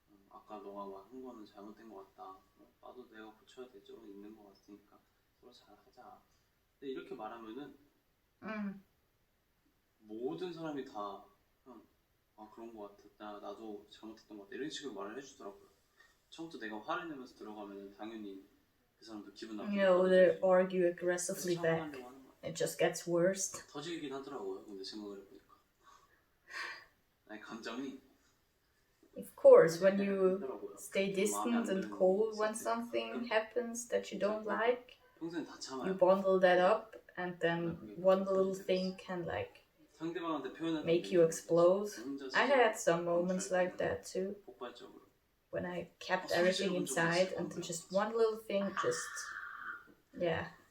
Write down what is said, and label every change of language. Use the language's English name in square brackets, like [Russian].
[Korean] 아까 너가 한 거는 잘못된 것 같다. 나도 내가 고쳐야 될 점은 있는 것 같으니까 서로 잘하자. 근데 이렇게 말하면은 모든 사람이 다 그냥 그런 것 같았다. 나도 잘못했던 것 같다. 이런 식으로 말을 해주더라고요. 처음부터 내가 화를 내면서 들어가면은 당연히 그 사람도 기분 나쁘고. [English] You know, they argue aggressively back. It just gets worse. [Korean] 터지긴 하더라고요. 근데 생각을 해보니까 감정이. [English] Of course, when you stay distant and cold when something happens that you don't like, you bundle that up, and then one little thing can like make you explode. I had some moments like that too, when I kept everything inside and then just one little thing just, yeah.